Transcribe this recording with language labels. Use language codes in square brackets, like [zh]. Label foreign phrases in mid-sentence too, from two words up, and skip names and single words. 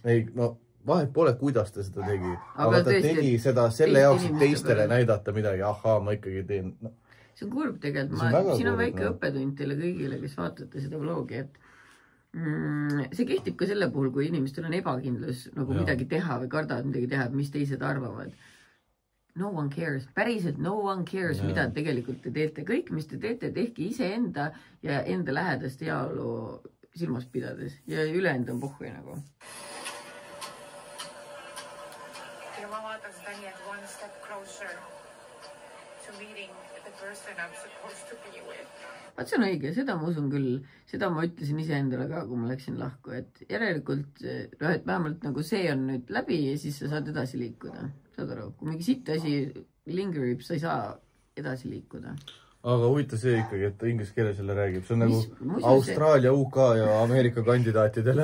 [et] Ei, no vahet pole, kuidas ta seda tegi. Aga ta tegi seda selle jaoks, et teistele näidata midagi. Ahaa, ma ikkagi teen. See on kurb tegelikult. Siin on väike õppetund teile kõigile, kes vaatate seda vlogi, et see kehtib ka selle puhul, kui inimestel on ebakindlus nagu midagi teha või kardavad midagi teha, mis teised arvavad. [en] No one cares. Päriselt no one cares, [et] mida tegelikult te teete. Kõik, mis te teete, tehke iseenda ja enda lähedast heaolu silmas pidades. Ja ülejäänud on pohhui nagu. Ja ma vaatan seda nii, et [en] one step closer to meeting the person I'm supposed to be with. [et] Vaat see on õige, seda ma usun küll. Seda ma ütlesin iseendale ka, kui ma läksin lahku. Et järelikult, et vähemalt nagu see on nüüd läbi ja siis sa saad edasi liikuda. Saad aru, kui mingi siit asi lingerib, sa ei saa edasi liikuda. Aga huvitav see ikkagi, et inglise keeles jälle räägib. See on nagu Austraalia, UK ja Ameerika kandidaatidele.